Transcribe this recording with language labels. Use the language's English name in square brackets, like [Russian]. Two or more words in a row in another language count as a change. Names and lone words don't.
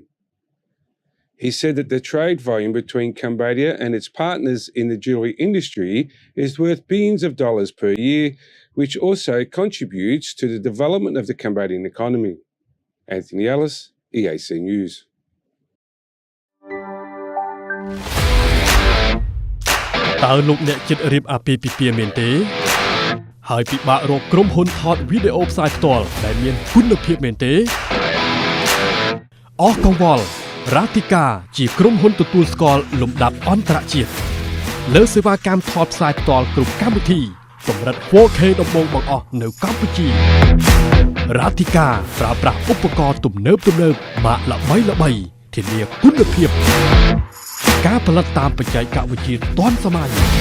[English] He said that the trade volume between Cambodia and its partners in the jewellery industry is worth billions of dollars per year, which also contributes to the development of the Cambodian economy. Anthony Ellis, EAC News. [Khmer] តើលោកអ្នកចិត្តរៀបអាពាហ៍ពិពាហ៍មែនទេហើយពិបាករកក្រុមហ៊ុនថតវីដេអូផ្សាយផ្ទាល់ដែល មានគុណភាពមែនទេអស់កង្វល់រ៉ាទីកាជាក្រុមហ៊ុនទទួលស្គាល់លំដាប់អន្តរជាតិលើសេវាកម្មថតផ្សាយផ្ទាល់គ្រប់កម្មវិធីកម្រិត 4K ដំបូងបង្អស់នៅកម្ពុជា រ៉ាទីកាប្រើប្រាស់ឧបករណ៍ទំនើបម៉ាកល្បីៗធានាគុណភាពការផលិតតាមបច្ចេកវិទ្យាទាន់សម័យ